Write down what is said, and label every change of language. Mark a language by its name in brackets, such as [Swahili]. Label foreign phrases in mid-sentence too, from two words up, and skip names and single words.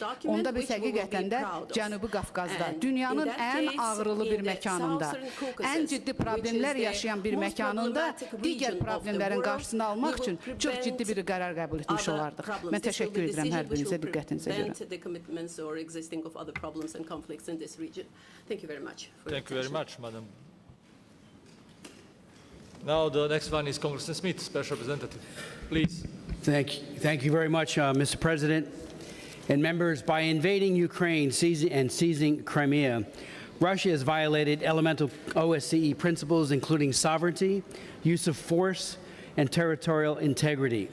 [Azerbaijani] Onda biz həqiqətən də Cənubi Qafqazda, dünyanın ən ağrılı bir məkanında, ən ciddi problemlər yaşayan bir məkanında digər problemlərin qarşısını almaq üçün çox ciddi bir qərar qəbul etmiş olardıq. Mən təşəkkür edirəm hər birinizə, diqqətinizə görə. [English] Thank you very much, madam. Now the next one is Congressman Smith, Special Representative. Please. Thank you very much, Mr. President. And members, by invading Ukraine and seizing Crimea, Russia has violated elemental OSCE principles, including sovereignty, use of force, and territorial integrity.